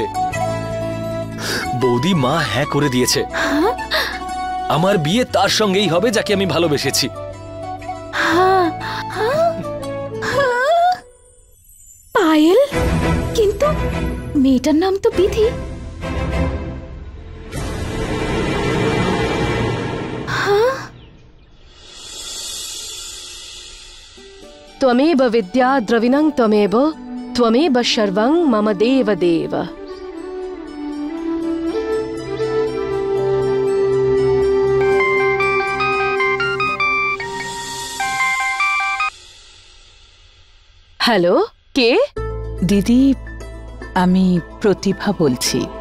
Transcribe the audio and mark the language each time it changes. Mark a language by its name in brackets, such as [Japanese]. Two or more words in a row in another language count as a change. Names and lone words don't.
[Bangla] বৌদি, মা হ্যাঁ করে দিয়েছে। আমার বিয়ে তার সঙ্গেই হবে যাকে আমি ভালোবেসেছি। পায়েল? কিন্তু মেয়েটার নাম তো বিধি। [Sanskrit] त्वमेव विद्या द्रविणं त्वमेव त्वमेव सर्वं मम देव देव। [Bangla] হ্যালো, কে? দিদি, আমি প্রতিভা বলছি।